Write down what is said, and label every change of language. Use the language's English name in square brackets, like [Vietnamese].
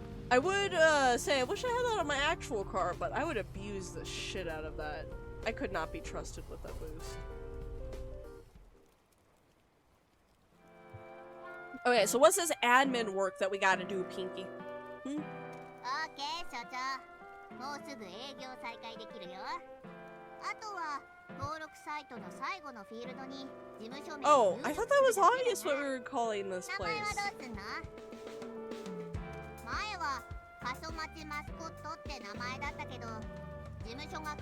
[English] I would say I wish I had that on my actual car, but I would abuse the shit out of that. I could not be trusted with that boost. Okay, so what's this admin work that we gotta do, Pinky? [Japanese] OK 所長、もうすぐ営業再開できるよ。あとは登録サイトの最後のフィールドに事務所名 [English] Oh, I thought that was obvious what we were calling this [Japanese] 名前は [English] place. [Japanese] どうすんの？前は過疎町マスコットって名前だったけど、事務所が